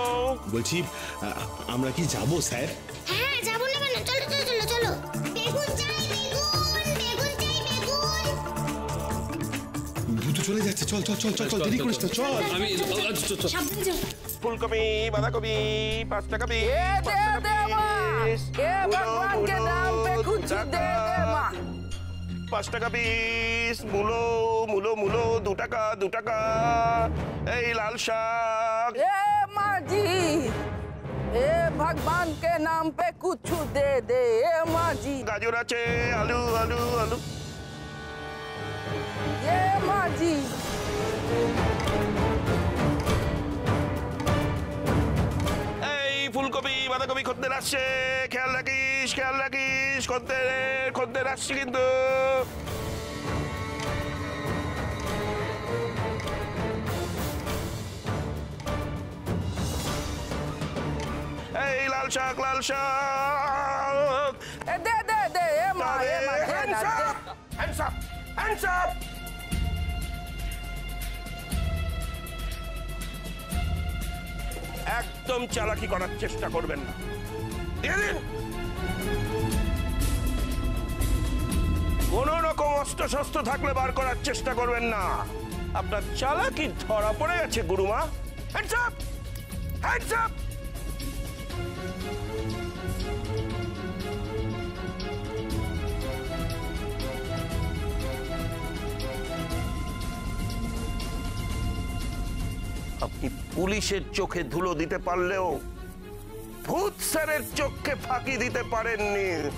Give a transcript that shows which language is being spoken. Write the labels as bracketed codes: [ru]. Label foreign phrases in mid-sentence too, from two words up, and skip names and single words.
[bn] বলছি আমরা কি যাব স্যার? হ্যাঁ যাবো না কেন, চলো চলো চলো চলো। বেগুন চাই বেগুন, বেগুন চাই বেগুন। ভুতু চলে যাচ্ছে, চল চল চল চল, দেরি করিস না, চল। আমি সাবধানে যাও। ফুলকপি, বাঁধাকপি 5 টাকা পিস। [hi] भगवान के नाम पे कुछ दे दे माँ। [bn] 5 টাকা পিস। মূলো মূলো মূলো 2 টাকা 2 টাকা। এই লাল শাক। [hi] ए माँ जी, ए भगवान के नाम पे कुछ दे दे ए माँ जी। [bn] গাজর আছে, আলু আলু আলু। [hi] ए माँ जी। [bn] এই ফুলকপি বাঁধাকপি খদ্দের আসছে, খেয়াল রাখিস খেয়াল রাখিস, খদ্দের আসছে কিন্তু। এই লাল শাক লাল শাক। [hi] ए दे दे दे ए माँ ए माँ दे [en] Hands ना up! Hands up! Hands up! [bn] একদম চালাকি করার চেষ্টা করবেন না। দিয়ে দিন। কোন রকম অস্ত্র শস্ত্র থাকলে বার করার চেষ্টা করবেন না। আপনার চালাকি ধরা পড়ে গেছে গুরুমা। [en] Hands up! Hands up! [bn] আপনি পুলিশের চোখে ধুলো দিতে পারলেও ভূত স্যারের চোখে ফাঁকি দিতে পারেননি।